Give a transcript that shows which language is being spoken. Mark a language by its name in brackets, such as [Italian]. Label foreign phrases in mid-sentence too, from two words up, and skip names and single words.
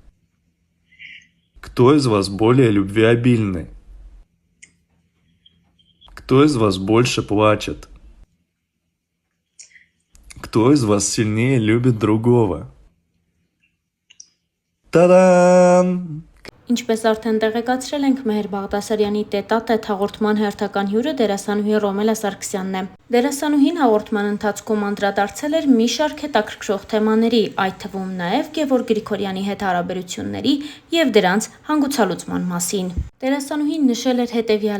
[Russian] Кто из вас более любвеобильный? Кто из вас больше плачет? Кто из вас сильнее любит другого? Та-дам! [Armenian] Ինչպես արդեն տեղեկացրել ենք, Մեհեր Բաղդասարյանի տետա-տետ հաղորդման հերթական հյուրը դերասանուհի Ռոմելա Սարգսյանն է։ Դերասանուհին հաղորդման ընթացքում անդրադարձել էր մի շարք հետաքրքրող թեմաների, այդ թվում նաև Գևորգ Գրիգորյանի հետ հարաբերությունների և դրանց հանգուցալուծման մասին։ Դերասանուհին նշել էր հետևյալը.